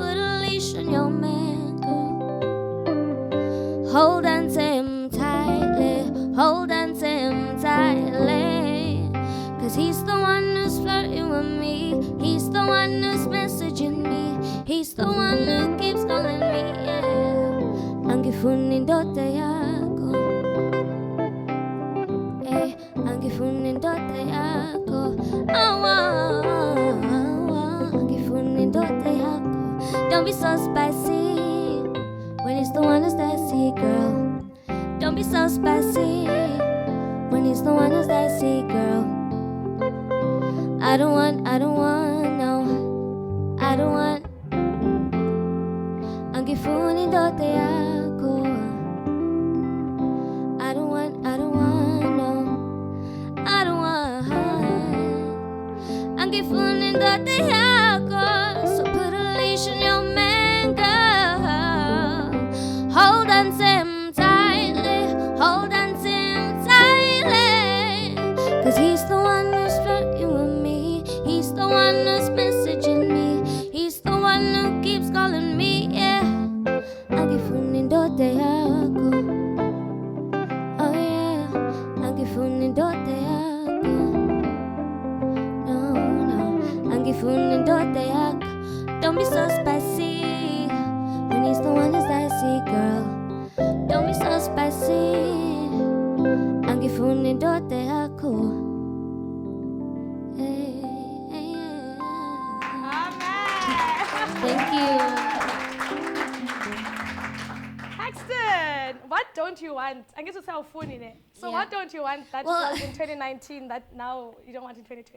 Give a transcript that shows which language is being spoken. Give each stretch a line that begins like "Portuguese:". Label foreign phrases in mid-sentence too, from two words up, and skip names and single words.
English: Put a leash on your man, girl. Hold on to him tightly, hold on to him tightly. Cause he's the one who's flirting with me, he's the one who's messaging me, he's the one who keeps calling me, yeah.
Zulu: Angifuni ndote yako, eh, angifuni ndote yako, oh, oh, oh, oh. Angifuni ndote yako.
English: Don't be so spicy when he's the one who's dicey, girl. Don't be so spicy when he's the one who's dicey, girl. I don't want, no, I don't want.
Zulu: Angifuni ndote yako.
English: I don't want, no, I don't want.
Zulu: Angifuni ndote yako.
English: So put a leash on your man, girl. Hold on to him tightly, hold on to him tightly. Cause he's the one who's flirting with me, he's the one who's messaging me, he's the one who keeps calling me, yeah.
Zulu: Angifuni ndote yako, oh yeah. Angifuni ndote yako, no, no. Angifuni ndote yako.
English: Don't be so spicy when he's the one who's dicey, girl. Don't be so spicy.
Zulu: Angifuni ndote yako.
English: Thank you. Paxton, what don't you want? I get to tell phone in it. So Yeah. what don't you want that Well- was in 2019 that now you don't want in 2020?